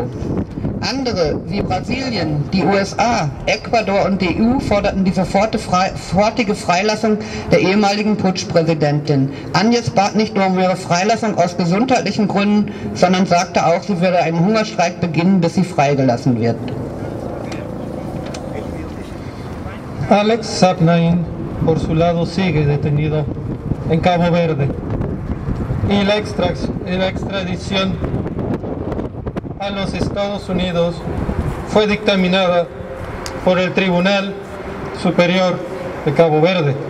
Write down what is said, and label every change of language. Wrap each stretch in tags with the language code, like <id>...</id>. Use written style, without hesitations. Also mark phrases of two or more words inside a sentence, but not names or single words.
<de>Andere, wie Brasilien, die USA, Ecuador und die EU, forderten die sofortige Freilassung der ehemaligen Putschpräsidentin. Áñez bat nicht nur um ihre Freilassung aus gesundheitlichen Gründen, sondern sagte auch, sie würde einen Hungerstreik beginnen, bis sie freigelassen wird.</de> <es>Alex Sapnain, por su lado, sigue detenido en Cabo Verde, y la extradición a los Estados Unidos fue dictaminada por el Tribunal Superior de Cabo Verde.</es>